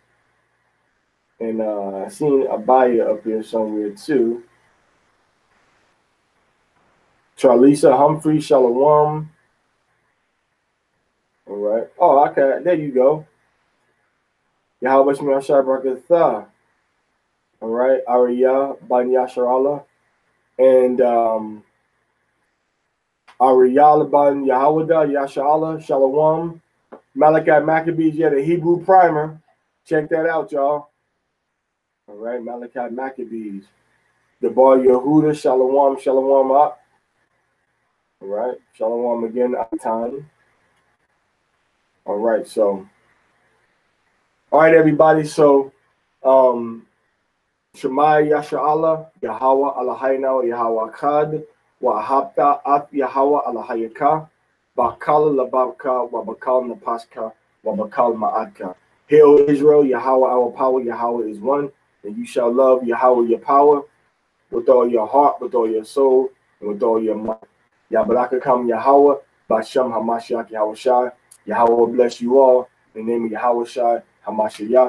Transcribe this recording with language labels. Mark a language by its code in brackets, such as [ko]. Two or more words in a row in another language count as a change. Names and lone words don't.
[en] And I seen Abaya up here somewhere too. Charlisa Humphrey, Shalom. All right. Oh, okay. There you go. Yahweh Shemir Shai Barakatha. All right. Ariya Ban Yasharallah. And Ariyah Ban Yahawada Yasharallah. Shalom. Malachi Maccabees, yeah, the Hebrew primer. Check that out, y'all. All right. Malachi Maccabees. The Bar Yehuda. Shalom. Shalom up. All right. Shalom again. Atan. All right. So. All right, everybody. [he] So, שמע ישראל, יהוה אלהינו, יהוה אחד, ואהבת את יהוה אלהיך, בכל לבבך, ובכל נפשך, ובכל מאדך. [en] Hear, O Israel, Yahweh our power, Yahweh is one, and you shall love Yahweh your power with all your heart, with all your soul, and with all your mind. [he] יברככם יהוה, בשם המשיח יהוה שי. [en] Yahweh bless you all. In the name of Yahweh Shai, Hamashiach.